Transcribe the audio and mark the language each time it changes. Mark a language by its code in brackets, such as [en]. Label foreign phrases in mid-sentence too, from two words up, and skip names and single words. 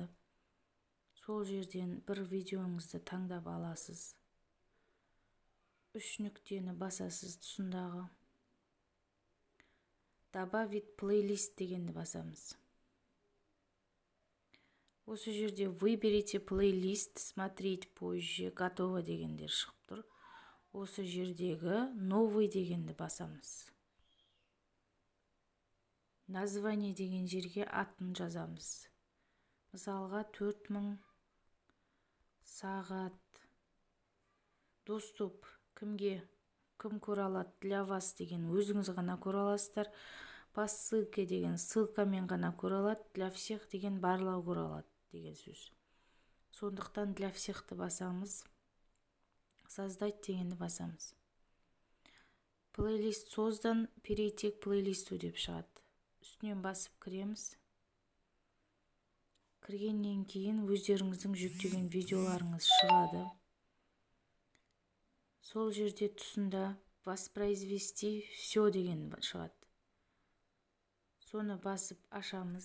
[kk] Сол жерден бір видеоңызды таңдап аласыз. 3 нүктені басасыз, тұсындағы [ru] добавить плейлист [kk] дегенді басамыз. Осы жерде [ru] выберите плейлист, смотреть позже, готово [kk] дегендер шығып тұр. Осы жердегі новый дегенді басамыз. Название деген жерге атын жазамыз. Мысалға 4000 сағат. Доступ кімге, кім көре алады, [ru] для вас [kk] деген өзіңіз ғана көре аласыздар. [ru] По ссылке [kk] деген ссылкамен ғана көре алады, [ru] для всех [kk] деген барлығы көре алады деген сөз. Сондықтан [ru] для всехті [kk] басамыз. Создать дегенді басамыз. [ru] Плейлист создан, перейти к плейлисту [kk] деп шығады. Үстінен басып кіреміз. Кіргеннен кейін өздеріңіздің жүктеген видеоларыңыз шығады. Сол жерде тұсында [ru] воспроизвести все [kk] деген шығады. Соны басып ашамыз.